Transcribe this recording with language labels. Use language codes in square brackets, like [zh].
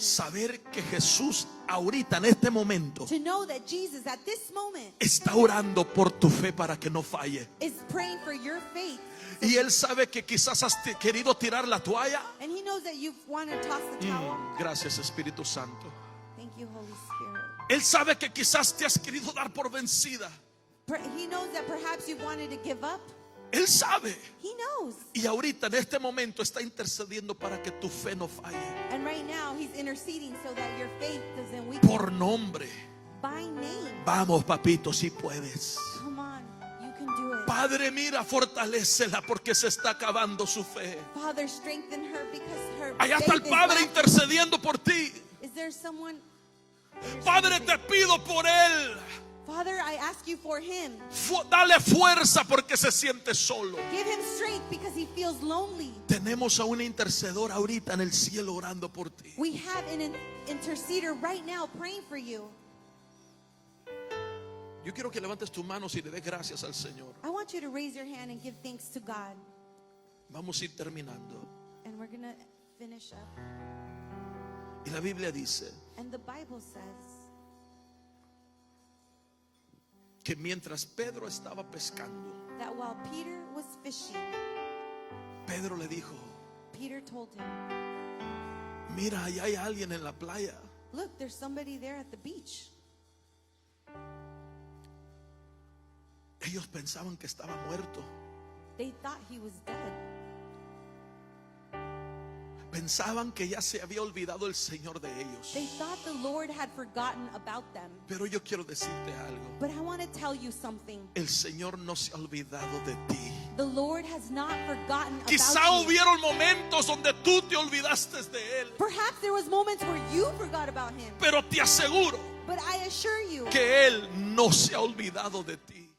[es] saber que Jesús ahorita en este momento [en] to know that Jesus at this moment [es] está orando por tu fe para que no falle. [en] is praying for your faith. [es] Y Él sabe que quizás has querido tirar la toalla. [en] And he knows that you want to toss the towel. [es] Gracias, Espíritu Santo. [en] Thank you, Holy Spirit. [es] Él sabe que quizás te has querido dar por vencida. [en] He knows that perhaps you wanted to give up. [es] Él sabe. [en] He knows. [es] Y ahorita en este momento está intercediendo para que tu fe no falle. [en] And right now he's interceding so that your faith doesn't weaken. [es] Por nombre. [en] By name. [es] Vamos, papito, si puedes. [en] Come on, you can do it. [es] Padre, mira, fortalécela porque se está acabando su fe. [en] Father, strengthen her because her [es] Allá está el [en] faith is [es] Padre [en] lacking. [es] intercediendo por ti. [en] Is there someone? [es] Padre, te pido por Él. [en] Father, I ask you for him. [es] Dale fuerza porque se siente solo. [en] Give him strength because he feels lonely. [es] Tenemos a un intercedor ahorita en el cielo orando por ti. [en] We have an interceder right now praying for you. [es] Yo quiero que levantes tus manos y le des gracias al Señor. [en] I want you to raise your hand and give thanks to God. [es] Vamos a ir terminando. [en] And we're going to finish up. [es] Y la Biblia dice [en] And the Bible says [es] que mientras Pedro estaba pescando, [en] that while Peter was fishing, [es] Pedro le dijo: [en] Peter told him, [es] mira, allá hay alguien en la playa. [en] look, there's somebody there at the beach. [es] Ellos pensaban que estaba muerto. [en] They thought he was dead. [es] Pensaban que ya se había olvidado el Señor de ellos. [en] They thought the Lord had forgotten about them. [es] Pero yo quiero decirte algo. [en] But I want to tell you something. [es] El Señor no se ha olvidado de ti. [en] The Lord has not forgotten [es] Quizá [en] about you. [es] hubieron momentos donde tú te olvidaste de Él. [en] Perhaps there was moments where you forgot about him. [es] Pero te aseguro [en] But I assure you [es] que Él no se ha olvidado de ti.